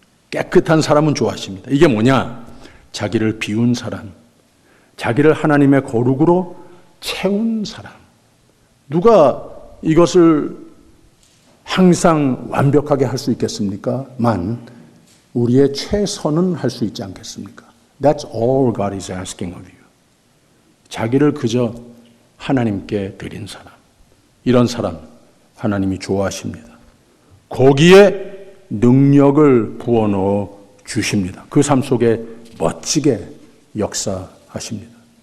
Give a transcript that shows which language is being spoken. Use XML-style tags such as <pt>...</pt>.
<ko>깨끗한 사람은 좋아하십니다. 이게 뭐냐? 자기를 비운 사람, 자기를 하나님의 거룩으로 채운 사람. 누가 이것을 항상 완벽하게 할 수 있겠습니까? 만 우리의 최선은 할 수 있지 않겠습니까?</ko> <en>That's all God is asking of you.</en> <ko>자기를 그저 하나님께 드린 사람. 이런 사람 하나님이 좋아하십니다. 거기에 능력을 부어넣어 주십니다. 그 삶 속에 멋지게 역사하십니다.</ko>